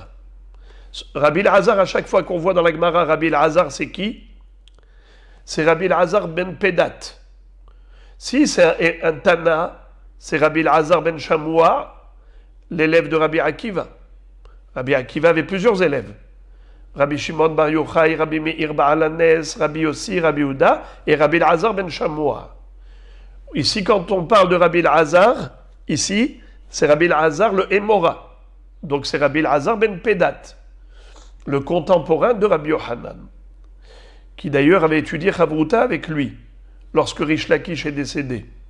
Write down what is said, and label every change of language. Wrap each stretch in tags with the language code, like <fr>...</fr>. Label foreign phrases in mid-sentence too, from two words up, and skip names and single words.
<fr>Rabbi Elazar, à chaque fois qu'on voit dans la Gemara, Rabbi Elazar, c'est qui? C'est Rabbi Elazar ben Pedat. Si c'est un Tana, c'est Rabbi Elazar ben Shamoua, l'élève de Rabbi Akiva. Rabbi Akiva avait plusieurs élèves. Rabbi Shimon bar Yochai, Rabbi Meir Baal Hanes, Rabbi Yossi, Rabbi Uda et Rabbi Elazar ben Shamoua. Ici, quand on parle de Rabbi Elazar, ici, c'est Rabbi Elazar le Emora. Donc c'est Rabbi Elazar ben Pedat, le contemporain de Rabbi Yochanan, qui d'ailleurs avait étudié Chavruta avec lui, lorsque Rish Lakish est décédé.</fr>